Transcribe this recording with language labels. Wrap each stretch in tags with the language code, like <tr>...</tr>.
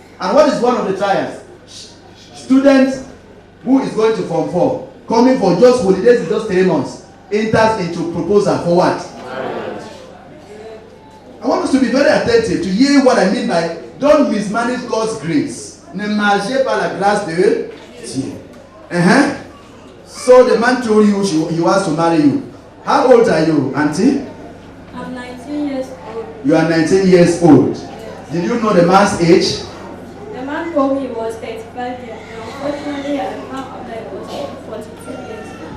<en>And what is one of the trials? Students who is going to Form 4, coming for just holidays, is just 3 months, enters into proposal for what? I want us to be very attentive to hear what I mean by don't mismanage God's grace.</en> <fr>Ne mangez pas la grâce de Dieu.</fr> <en>So the man told you he wants to marry you. How old are you, auntie? I'm 19 years old. You are 19 years old. Yes. Did you know the man's age? The man told me he was 35 years. Unfortunately, I found out that he was 42 years.</en>